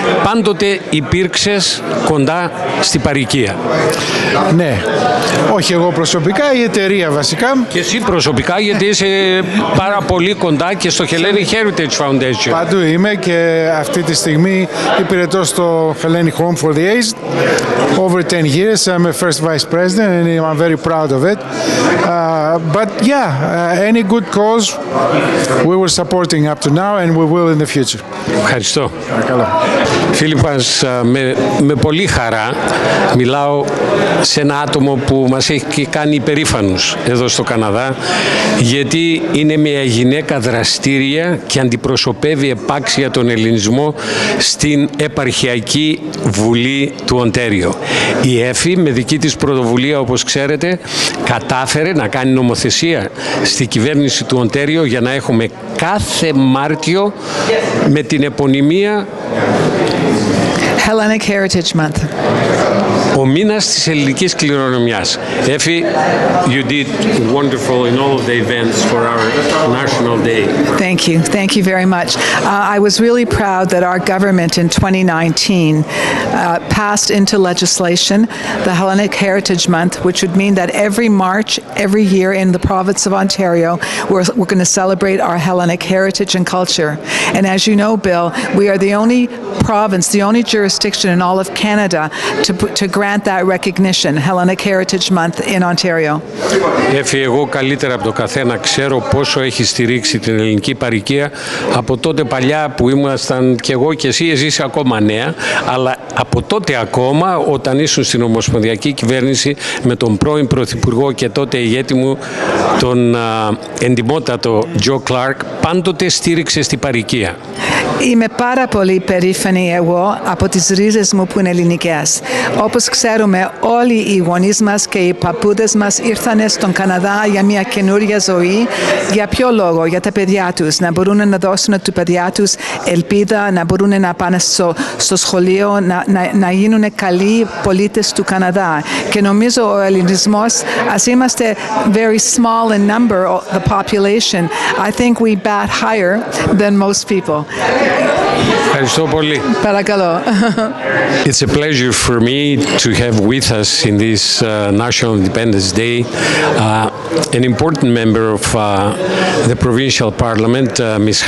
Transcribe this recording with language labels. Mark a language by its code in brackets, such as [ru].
[el] Πάντοτε υπήρξες κοντά στην παροικία. Ναι, όχι εγώ προσωπικά, η εταιρεία βασικά. Και εσύ προσωπικά, γιατί είσαι πάρα πολύ κοντά και στο Hellenic Heritage Foundation. Παντού είμαι και αυτή τη στιγμή υπηρετώ στο Hellenic Home for the Aged. [en] Over 10 years, I'm a first vice president and I'm very proud of it. But yeah, any good cause we were supporting up to now and we will in the future. [el] Ευχαριστώ. Φίλοι μας, με πολύ χαρά μιλάω σε ένα άτομο που μας έχει κάνει υπερήφανους εδώ στο Καναδά, γιατί είναι μια γυναίκα δραστήρια και αντιπροσωπεύει επάξια τον ελληνισμό στην επαρχιακή Βουλή του Οντέριο. Η Έφη, με δική της πρωτοβουλία, όπως ξέρετε, κατάφερε να κάνει νομοθεσία στη κυβέρνηση του Οντέριο για να έχουμε κάθε Μάρτιο με την επωνυμία [en] Hellenic Heritage Month. [el] Ο μήνας της ελληνικής κληρονομιάς. [en] Εφη, you did wonderful in all of the events for our National Day. Thank you very much. I was really proud that our government in 2019 passed into legislation the Hellenic Heritage Month, which would mean that every March, every year in the province of Ontario, we're going to celebrate our Hellenic heritage and culture. And as you know, Bill, we are the only province, the only jurisdiction in all of Canada to grant grant that recognition, Hellenic Heritage Month in Ontario. [el] Έφη, εγώ καλύτερα από το καθένα ξέρω πόσο έχει στηρίξει την ελληνική παροικία από τότε παλιά που ήμασταν κι εγώ και εσύ είσαι ακόμα νέα, αλλά από τότε ακόμα όταν ήσουν στην Ομοσπονδιακή Κυβέρνηση με τον πρώην Πρωθυπουργό και τότε ηγέτη μου τον εντιμότατο Τζο Κλάρκ, πάντοτε στήριξε στην παροικία. Είμαι πάρα πολύ περήφανη εγώ από τις ρίζες μου που είναι ελληνικές. Όπως ξέρουμε, όλοι οι γονείς μας και οι παππούδες μας ήρθαν στον Καναδά για μια καινούρια ζωή. Για ποιο λόγο? Για τα παιδιά τους. Να μπορούν να δώσουν του παιδιά τους ελπίδα, να μπορούν να πάνε στο σχολείο, να γίνουν καλοί πολίτες του Καναδά. Και νομίζω ο ελληνισμός, ας είμαστε [en] very small in number, the population, I think we bat higher than most people. [el] Ευχαριστώ πολύ. Παρακαλώ. [en] It's a pleasure for me to have with us in this National Independence Day an important member of the provincial parliament, Ms.